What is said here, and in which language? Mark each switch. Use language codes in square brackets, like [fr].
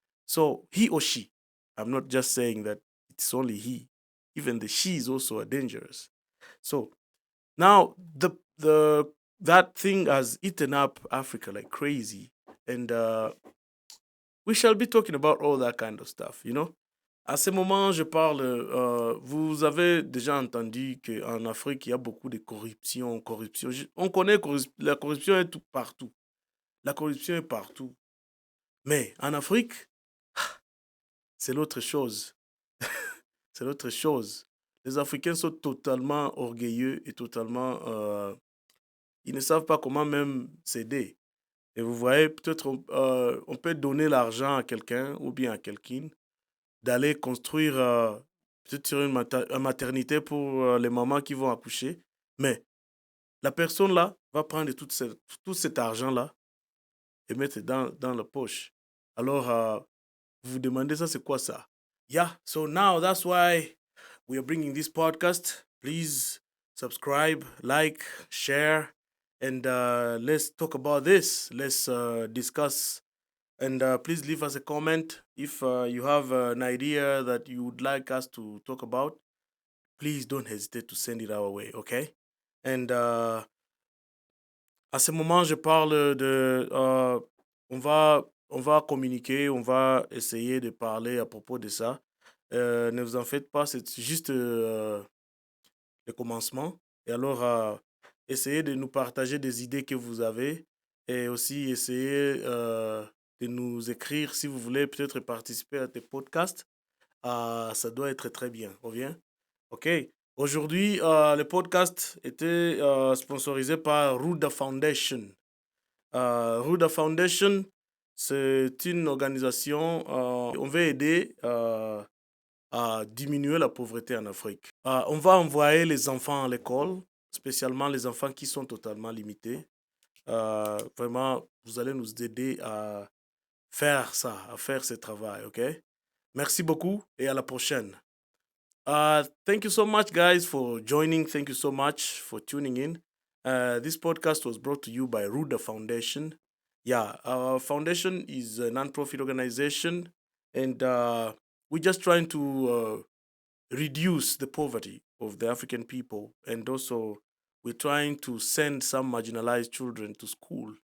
[en] So he or she, I'm not just saying that it's only he, even the she is also dangerous. So now that thing has eaten up Africa like crazy, and we shall be talking about all that kind of stuff. [fr] À ce moment, je parle. Vous avez déjà entendu qu'en Afrique, il y a beaucoup de corruption. Corruption. On connaît la corruption est tout partout. La corruption est partout. Mais en Afrique, c'est l'autre chose. C'est l'autre chose. Les Africains sont totalement orgueilleux et totalement. Ils ne savent pas comment même s'aider. Et vous voyez, peut-être on peut donner l'argent à quelqu'un ou bien à quelqu'un d'aller construire peut-être sur une maternité pour les mamans qui vont accoucher. Mais la personne là va prendre tout cet argent-là et mettre dans la poche. Alors, vous vous demandez ça, c'est quoi ça? [en] Yeah, so now that's why we are bringing this podcast. Please subscribe, like, share, and let's talk about this. Let's discuss. And please leave us a comment if you have an idea that you would like us to talk about. Please don't hesitate to send it our way, okay? And [fr] À ce moment, je parle de... on va communiquer, on va essayer de parler à propos de ça. Ne vous en faites pas, c'est juste le commencement. Et alors, essayez de nous partager des idées que vous avez et aussi essayez de nous écrire si vous voulez peut-être participer à des podcasts. Ça doit être très bien. On vient? OK. Aujourd'hui, le podcast était sponsorisé par Ruda Foundation. Ruda Foundation, c'est une organisation, on veut aider à diminuer la pauvreté en Afrique. On va envoyer les enfants à l'école, spécialement les enfants qui sont totalement limités. Vraiment, vous allez nous aider à faire ça, à faire ce travail, OK? Merci beaucoup et à la prochaine. [en] Thank you so much, guys, for joining. Thank you so much for tuning in. This podcast was brought to you by Ruda Foundation. Yeah, our foundation is a non-profit organization, and we're just trying to reduce the poverty of the African people, and also we're trying to send some marginalized children to school.